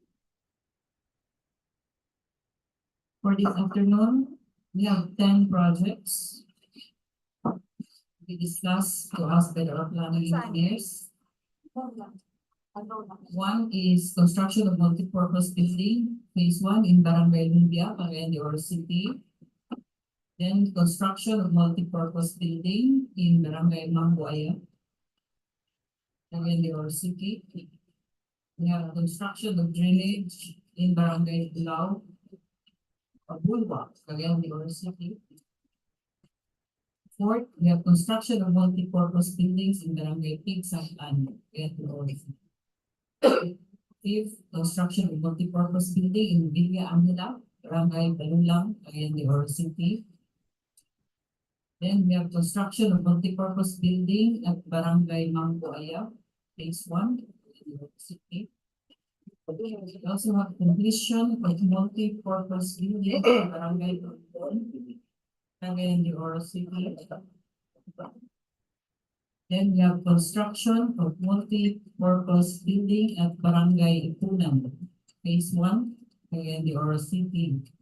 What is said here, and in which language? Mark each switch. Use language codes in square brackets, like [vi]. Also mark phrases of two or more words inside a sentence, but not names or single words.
[en] For this afternoon, we have 10 projects we discussed to us by our planning engineers. One is construction of multipurpose building, phase 1 in Barangay Lumbia, Cagayan de Oro City. Then construction of multipurpose building in Barangay Mambuaya, Cagayan de Oro City. We have construction of drainage in Barangay Bulua, Cagayan de Oro City. Fourth, we have construction of multipurpose buildings in Barangay Pigsag-an, Cagayan de Oro City. Fifth, construction of multipurpose building in Villa Amila, Barangay Balulang, Cagayan de Oro City. Then we have construction of multipurpose building at Barangay Mambuaya, phase 1, Cagayan de Oro City. We also have completion of multi-purpose building in Barangay Bonbon, Cagayan de Oro City. Then we have construction of multi-purpose building at Barangay Iponan, phase 1, Cagayan de Oro City.